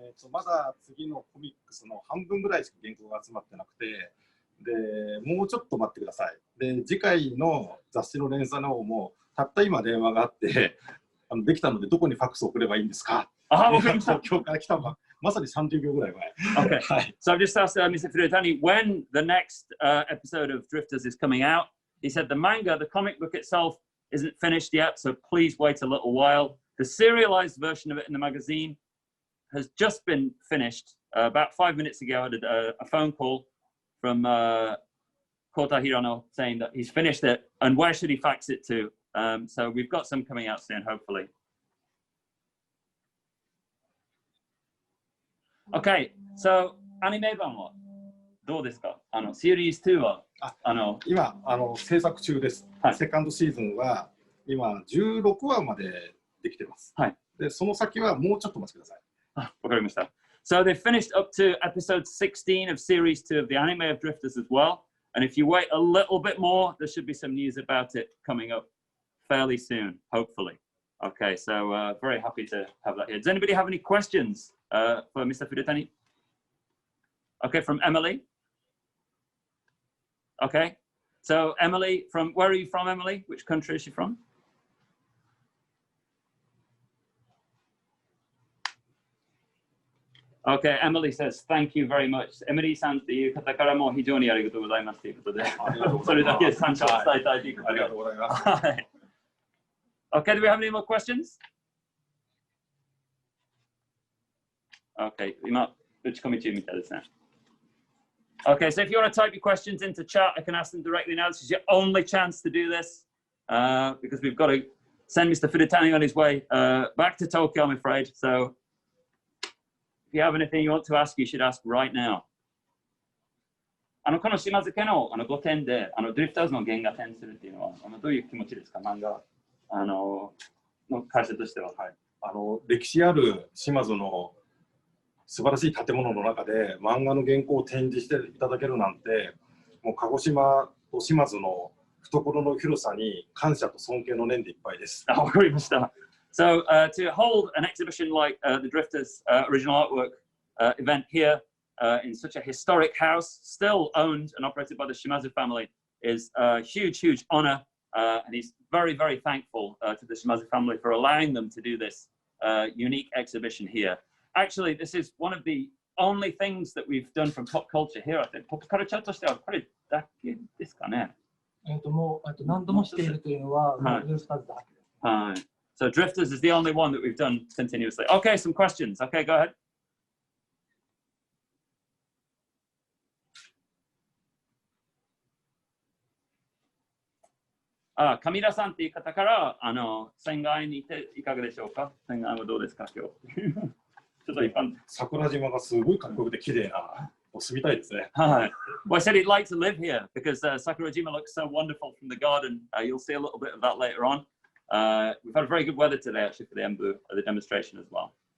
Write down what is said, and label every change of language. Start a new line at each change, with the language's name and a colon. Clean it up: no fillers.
Japanese: まだ次のコミックスの半分ぐらいしか原稿が集まってなくて、でもうちょっと待ってください。で、次回の雑誌の連載の方もたった今電話があって、できたのでどこにファックスを送ればいいんですか東京から来たのがまさに30秒ぐらい前。
English: Okay.
Japanese: はい。
English: So I've just asked Mr. Furutani when the next episode of Drifters is coming out. He said the manga, the comic book itself, isn't finished yet, so please wait a little while. The serialized version of it in the magazine has just been finished. About 5 minutes ago, I had a phone call from Kouta Hirano saying that he's finished it, and where should he fax it to? So we've got some coming out soon, hopefully. Okay, so
Japanese: anime 版はどうですか？シリーズ2は今制作中です。はい、セカンドシーズンは今16話までできてます。はい。でその先はもうちょっとお待ちください。わかりました。
English: So they finished up to episode 16 of series 2 of the anime of Drifters as well. And if you wait a little bit more, there should be some news about it coming up fairly soon, hopefully. Okay, so very happy to have that here. Does anybody have any questions for Mr. Furutani? Okay, from Emily. Okay, so Emily, where are you from, Emily? Which country is she from? Okay, Emily says, thank you very much.
Japanese: Emily さんっていう方からも非常にありがとうございますということで、それだけ感謝を伝えたいということで。ありがとうございます。はい。
English: Okay, do we have any more questions?
Japanese: Okay, 今、打ち込み中みたいですね。
English: Okay, so if you want to type your questions into chat, I can ask them directly now. This is your only chance to do this because we've got to send Mr. Furutani on his way back to Tokyo, I'm afraid. So if you have anything you want to ask, you should ask right now.
Japanese: この島津家の5点でドリフターズの原画展するっていうのはどういう気持ちですか？漫画の会社としては。はい。歴史ある島津の素晴らしい建物の中で漫画の原稿を展示していただけるなんて、もう鹿児島と島津の懐の広さに感謝と尊敬の念でいっぱいです。わかりました。
English: So to hold an exhibition like the Drifters original artwork event here in such a historic house, still owned and operated by the Shimazu family, is a huge, huge honor. And he's very, very thankful to the Shimazu family for allowing them to do this unique exhibition here. Actually, this is one of the only things that we've done from pop culture here, I think.
Japanese: ポップカルチャーとしてはこれだけですかね。もう何度もしているというのは、はい。ドリフターズだけです。はい。
English: So Drifters is the only one that we've done continuously. Okay, some questions. Okay, go ahead.
Japanese: 上田さんっていう方からSengan-enにいていかがでしょうか？ Sengan-enはどうですか今日？ちょっと一般。桜島がすごいかっこよくて綺麗な。住みたいですね。はい。
English: Well, I said he'd like to live here because Sakurajima looks so wonderful from the garden. You'll see a little bit of that later on. We've had very good weather today, actually, for the Embu, the demonstration as well.